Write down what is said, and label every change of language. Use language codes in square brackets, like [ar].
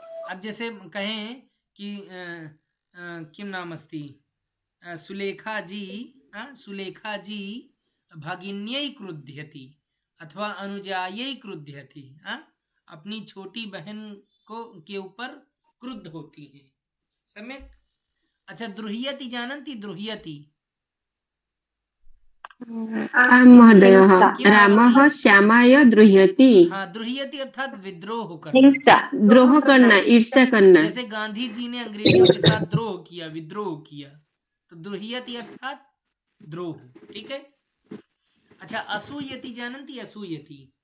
[hi] अब जैसे कहें कि [sa] किम नाम अस्ति [hi] सुलेखा जी [sa] भगिन्यै क्रुध्यति अथवा अनुजायै क्रुध्यति [hi] अपनी छोटी बहन को के ऊपर क्रुद्ध होती है सम्यक। [sa] अच्छा द्रुह्यति जानन्ति द्रुह्यति आं महोदय रामः श्यामाय द्रुह्यति। [hi] हाँ द्रुह्यति अर्थात विद्रोह करना हिंसा द्रोह करना ईर्ष्या करना। जैसे गांधी जी ने अंग्रेजों के साथ द्रोह किया विद्रोह किया तो द्रुह्यति अर्थात द्रोह ठीक है। [sa] अच्छा असूयति जानन्ति असूयति